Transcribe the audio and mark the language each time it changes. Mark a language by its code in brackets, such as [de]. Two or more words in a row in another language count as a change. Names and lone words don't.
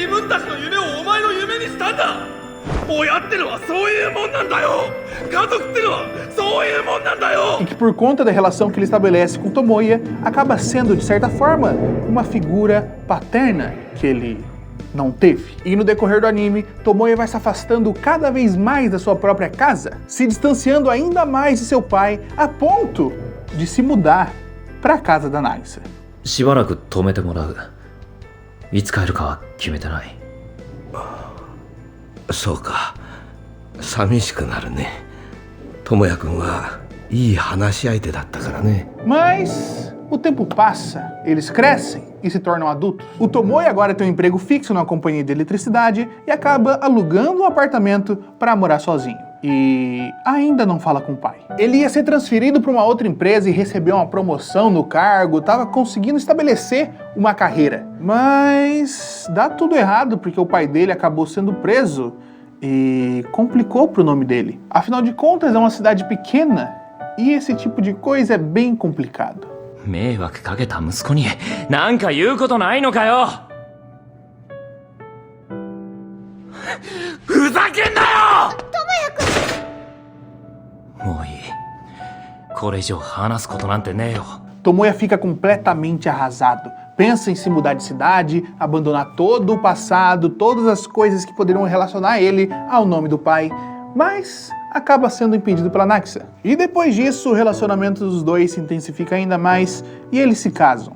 [pt] E que por conta da relação que ele estabelece com Tomoya, acaba sendo, de certa forma, uma figura paterna que ele não teve. E no decorrer do anime, Tomoya vai se afastando cada vez mais da sua própria casa, se distanciando ainda mais de seu pai, a ponto de se mudar para a casa da Nagisa. [ja] しばらく止めてもらう。いつ帰るかは決めてない。そうか。寂しくなるね。智也君はいい話し相手だったからね。 [pt] Mas o tempo passa, eles crescem e se tornam adultos. O Tomoya agora tem um emprego fixo numa companhia de eletricidade e acaba alugando um apartamento para morar sozinho. E ainda não fala com o pai. Ele ia ser transferido para uma outra empresa e recebeu uma promoção no cargo, estava conseguindo estabelecer uma carreira. Mas dá tudo errado porque o pai dele acabou sendo preso e complicou pro nome dele. Afinal de contas, é uma cidade pequena e esse tipo de coisa é bem complicado. [ja] 迷惑かけた息子に何か言うことないのかよ。ふざけんなよ。もういい。これ以上話すことなんてねえよ。 [pt] Tomoya fica completamente arrasado. Pensa em se mudar de cidade, abandonar todo o passado, todas as coisas que poderiam relacionar ele ao nome do pai, mas acaba sendo impedido pela Nagisa. E depois disso, o relacionamento dos dois se intensifica ainda mais e eles se casam.